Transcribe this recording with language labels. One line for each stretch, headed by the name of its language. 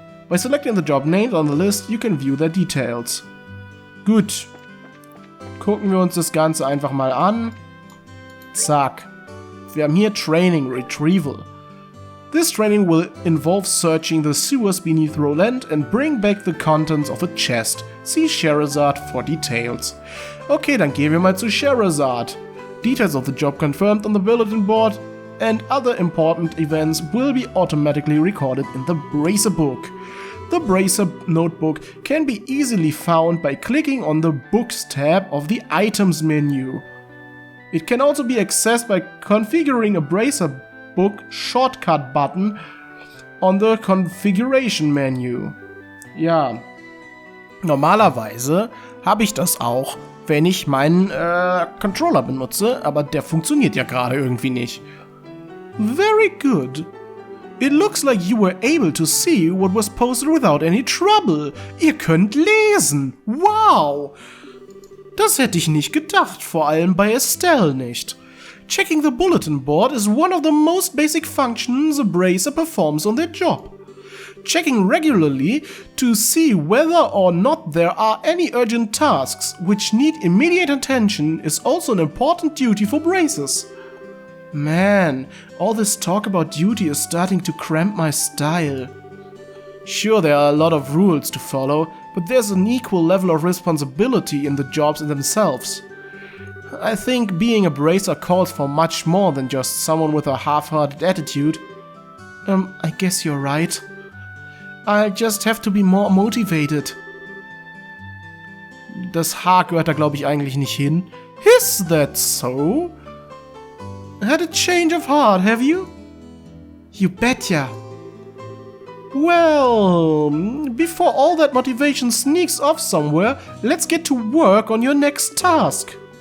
English: By selecting the job named on the list, you can view their details.
German: Gut. Gucken wir uns das Ganze einfach mal an. Zack. Wir haben hier Training Retrieval.
English: This training will involve searching the sewers beneath Roland and bring back the contents of a chest. See Scheherazade for details.
German: Okay, dann gehen wir mal zu Scheherazade.
English: Details of the job confirmed on the bulletin board and other important events will be automatically recorded in the Bracer book. The Bracer notebook can be easily found by clicking on the Books tab of the Items menu. It can also be accessed by configuring a Bracer book shortcut button on the Configuration menu.
German: Ja, normalerweise habe ich das auch, wenn ich meinen Controller benutze, aber der funktioniert ja gerade irgendwie nicht.
English: Very good. It looks like you were able to see what was posted without any trouble.
German: Ihr könnt lesen. Wow! Das hätte ich nicht gedacht, vor allem bei Estelle nicht.
English: Checking the bulletin board is one of the most basic functions a bracer performs on their job. Checking regularly to see whether or not there are any urgent tasks which need immediate attention is also an important duty for bracers. Man, all this talk about duty is starting to cramp my style. Sure, there are a lot of rules to follow, but there's an equal level of responsibility in the jobs themselves. I think being a bracer calls for much more than just someone with a half-hearted attitude. I guess you're right. I just have to be more motivated.
German: Das H gehört da, glaube ich, eigentlich nicht hin.
English: Is that so? Had a change of heart, have you? You betcha. Well, before all that motivation sneaks off somewhere, let's get to work on your next task.